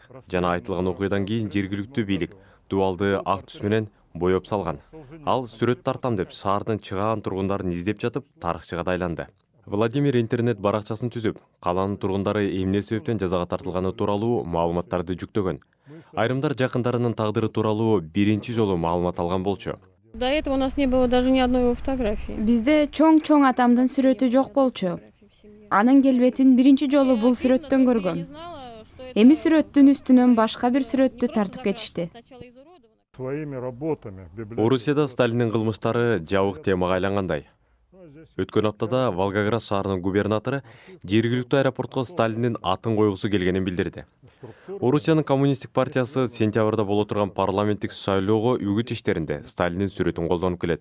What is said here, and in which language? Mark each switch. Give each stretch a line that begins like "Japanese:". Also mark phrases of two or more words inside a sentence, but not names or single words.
Kyrgyz: Жана айтылган окуядан кийин жергиликтүү бийлик дуалды ак түс менен боёп салган. Ал сүрөт тартам деп шаардын чыгаан тургундарын издеп жатып, тарыхчыга да айланды. Владимир интернет баракчасын түзүп, калаанын тургундары эмне себептен жазага тартылганы тууралуу маалыматтарды жүктөгөн. Айрымдар жакындарынын тагдыры тууралуу биринчи жолу маалымат алган болчу.
Russian: До этого у нас не было даже ни одной его фотографии.
Kyrgyz: Бизде чоң атамдын сүрөтү жок болчу. Анын келбетин биринчи жолу бул сүрөттөн көргөм. Эми сүрөттүн үстүнөн башка бир сүрөттү тартып кетишти.
Russian: Своими работами.
Kyrgyz: Орусияда Сталиндин кылмыштары жабык темага айлангандай. Өткөн аптада Волгоград шаарынын губернатору жергиликтүү аэропортко Сталиндин атын койгусу келгенин билдирди. Орусиянын коммунисттик партиясы сентябрда боло турган парламенттик шайлоого үгүт иштеринде Сталиндин сүрөтүн колдонуп келет.